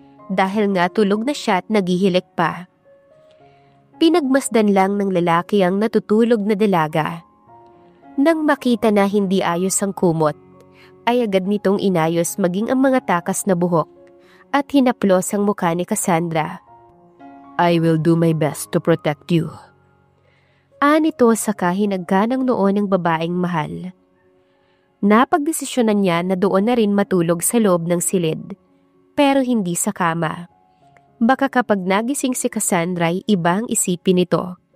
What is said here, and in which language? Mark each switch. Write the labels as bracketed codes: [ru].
[tl] Dahil nga tulog na siya at naghihilik pa. Pinagmasdan lang ng lalaki ang natutulog na dalaga. Nang makita na hindi ayos ang kumot, ay agad nitong inayos maging ang mga takas na buhok at hinaplos ang mukha ni Cassandra. [en] I will do my best to protect you. [tl] Anito sa kahinagganang noon ng babaeng mahal. Napagdesisyonan niya na doon na rin matulog sa loob ng silid, pero hindi sa kama. Baka kapag nagising si Cassandra ay ibang isipin nito.